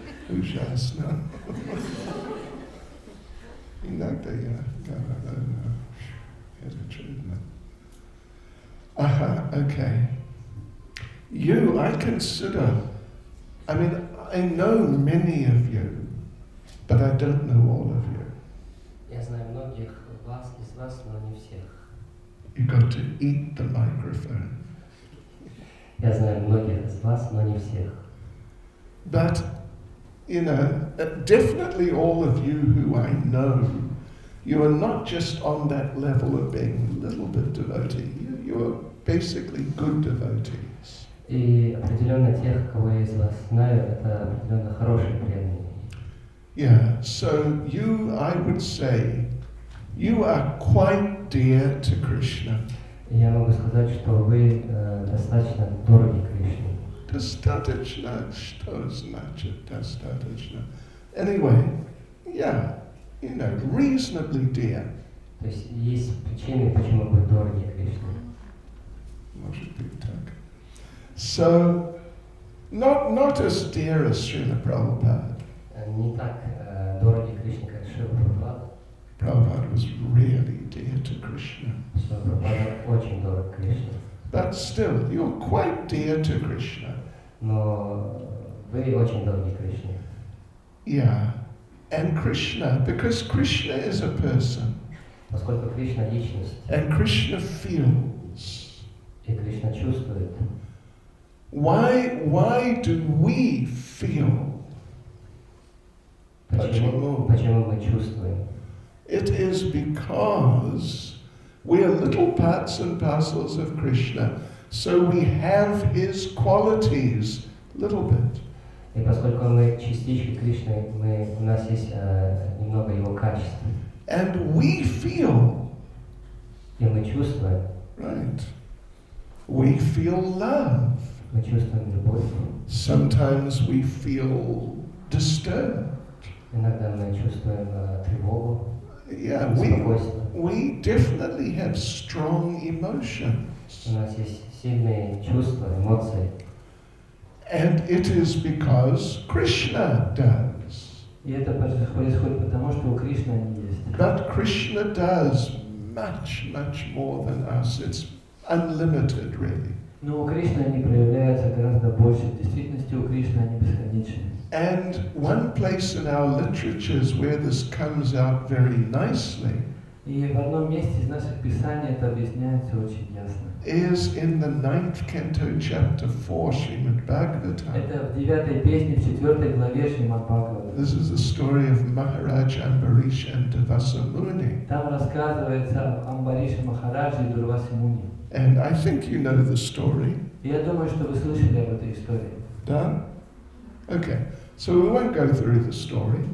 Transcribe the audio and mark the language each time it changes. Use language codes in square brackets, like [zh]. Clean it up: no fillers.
[ru] Ужасно. Иногда я говорю, это трудно. [en] Okay. You, I consider, I mean, I know many of you, but I don't know all of you. [ru] Я знаю многих из вас, но не всех. [en] You got to eat the microphone. [ru] Я знаю многих из вас, но не всех. [en] But, you know, definitely all of you who I know, you are not just on that level of being a little bit devotee. You are basically good devotees. [ru] И определенно тех, кого я из вас знаю, это определенно хорошие преданные. [en] Yeah, so you, I would say, you are quite dear to Krishna. [ru] И я могу сказать, что вы достаточно дороги Кришне. Достаточно, что значит достаточно? [en] Anyway, yeah, you know, reasonably dear. [ru] То есть есть причины, почему вы дороги Кришне. Может быть так. [en] So, not as dear as Srila Prabhupada. [ru] Не так дороги Кришне, как Шрила Прабхупада. [en] Prabhupada was really dear to Krishna. [ru] Шрила Прабхупада очень дорог Кришне. [en] But still, you're quite dear to Krishna. [ru] Но вы очень дороги Кришне. [en] Yeah. And Krishna, because Krishna is a person. [ru] Поскольку Кришна личность. [en] And Krishna feels. [ru] И Кришна чувствует. [en] Why do we feel? [ru] Почему мы чувствуем? [en] It is because we are little parts and parcels of Krishna, so we have his qualities little bit. [ru] И поскольку мы частички Кришны, у нас есть немного его качеств. [en] And we feel, [ru] И мы чувствуем, [en] right? We feel love. [ru] мы чувствуем любовь. [en] Sometimes we feel disturbed. [ru] Иногда мы чувствуем тревогу, [en] Yeah, [ru] беспокойство. [en] we definitely have strong emotions. [ru] У нас есть сильные чувства, эмоции. [en] And it is because Krishna does. [ru] И это происходит потому, что у Кришны они есть. [en] But Krishna does much, much more than us. It's unlimited, really. [ru] Но у Кришны они проявляются гораздо больше. В действительности у Кришны они бесконечны. [en] And one place in our literatures where this comes out very nicely [ru] И в одном месте из наших писаний это объясняется очень ясно. [en] is in the 9th canto, chapter 4, Srimad Bhagavatam. [ru] Это в 9 песне, в 4 главе Шримад Бхагавата. [en] This is the story of Maharaj Ambarish and Devasa Muni. [ru] Там рассказывается о Амбарише Махараджи и Дурвасе Муни. [en] And I think you know the story. И я думаю, что вы слышали об этой истории. Done? Okay, so we won't go through the story.